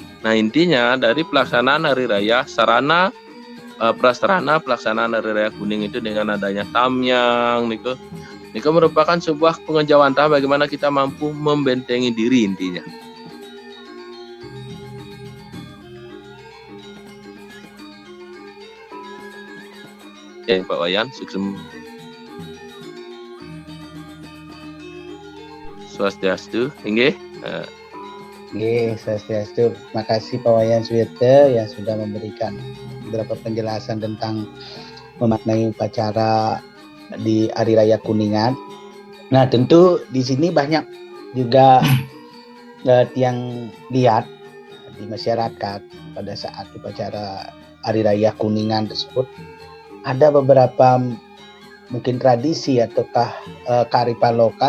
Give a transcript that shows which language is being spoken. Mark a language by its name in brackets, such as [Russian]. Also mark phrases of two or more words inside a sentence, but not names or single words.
[Indonesian] Nah, intinya dari pelaksanaan hari raya sarana prasarana pelaksanaan hari raya Kuning itu dengan adanya tamyang niku merupakan sebuah pengejawantah bagaimana kita mampu membentengi diri intinya. Ya, Pak Wayan, sukses. [Balinese] Swastiastu, inggih. Swastiastu. [Indonesian] Terima kasih Pak Wayan Suwirte yang sudah memberikan beberapa penjelasan tentang memaknai upacara di Hari Raya Kuningan. Nah, tentu di sini banyak juga yang lihat di masyarakat pada saat upacara Hari Raya Kuningan tersebut ada beberapa mungkin tradisi ataukah kearifan lokal.